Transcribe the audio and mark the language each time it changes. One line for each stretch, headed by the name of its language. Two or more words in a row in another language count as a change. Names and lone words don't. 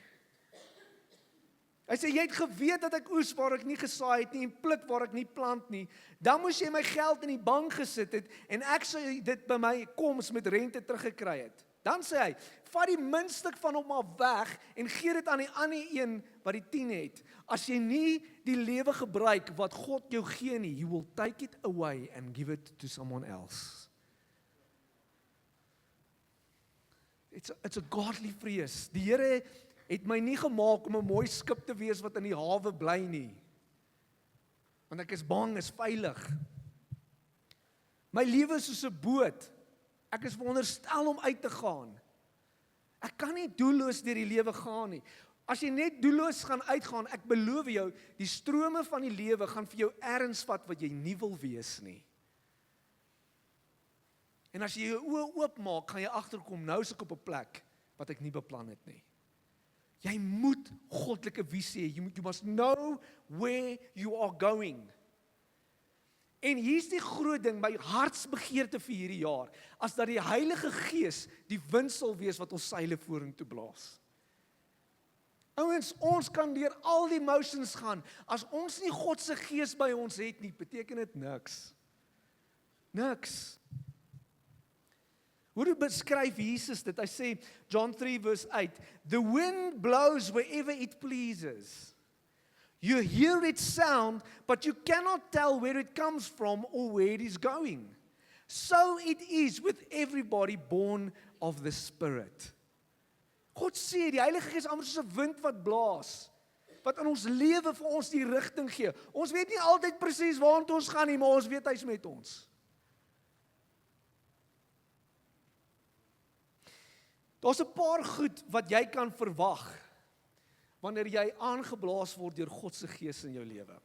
Afrikaans: Hy sê, jy het geweet dat ek oes waar ek nie gesaai het nie, en pluk waar ek nie plant nie. Dan moes jy my geld in die bank gesit het, en ek sou dit by my koms met rente teruggekry het. Dan sê hy, vat die muntstuk van hom af weg, en gee dit aan die ander een wat die 10 het. As jy nie die lewe gebruik wat God jou gee nie,
English: he will take it away and give it to someone else. It's a godly vrees.
Afrikaans: Die Here het my nie gemaak om 'n mooi skip te wees wat in die hawe bly nie. Want ek is bang, is veilig. My lewe is soos 'n boot. Ek is veronderstel om uit te gaan. Ek kan nie doelloos deur die lewe gaan nie. As jy net doelloos gaan uitgaan, ek beloof jou, die strome van die lewe gaan vir jou ergens vat wat jy nie wil wees nie. En as jy jou oë oopmaak, gaan jy agterkom, nou is ek op 'n plek wat ek nie beplan het nie. Jy moet goddelike visie hê.
English: You must know where you are going.
Afrikaans: En hier's die groot ding, my hartsbegeerte vir hierdie jaar, as dat die Heilige Gees die wind sal wees wat ons seile vorentoe blaas. Ouens, ons kan deur al die motions gaan. As ons nie God se Gees by ons het nie, beteken dit niks. Niks. Hoe beskryf Jesus dit? Hy sê,
English: John 3 verse 8, the wind blows wherever it pleases. You hear its sound, but you cannot tell where it comes from or where it is going. So it is with everybody born of the Spirit.
Afrikaans: God sê, die Heilige Gees is amper soos 'n wind wat blaas, wat in ons lewe vir ons die rigting gee. Ons weet nie altyd presies waartoe ons gaan nie, maar ons weet hy's met ons. Daar's 'n paar goed wat jy kan verwag wanneer jy aangeblaas word deur God se Gees in jou lewe.